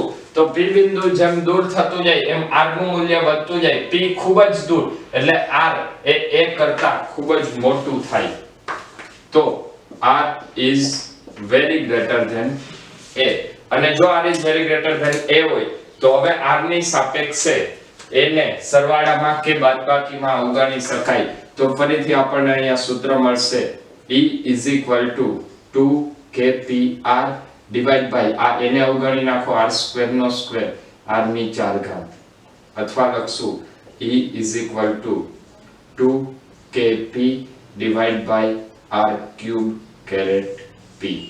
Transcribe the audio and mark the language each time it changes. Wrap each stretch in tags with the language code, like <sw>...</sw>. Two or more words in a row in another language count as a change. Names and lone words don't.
<gu>તો p બિંદુ જેમ દૂર થતું જાય એમ r નું મૂલ્ય વધતું જાય. p ખૂબ જ દૂર એટલે r એ a કરતા ખૂબ જ મોટું થાય.</gu> <en>તો r is very greater than a.</en> <gu>અને જો</gu> <en>r is very greater than a</en> <gu>હોય તો હવે r ની સાપેક્ષે a ને સરવાળામાં કે બાદબાકીમાં અવગણી શકાય. તો ફરીથી આપણને અહીંયા સૂત્ર મળશે E = 2 kpr</gu> <en>divide by</en> <gu>આ એને અવગણી નાખો r સ્ક્વેર નો સ્ક્વેર r ની 4 ઘાત, અથવા લખશું E = 2 kp</gu> <en>divide by</en> <gu>r ક્યુબ કેરેટ p.</gu>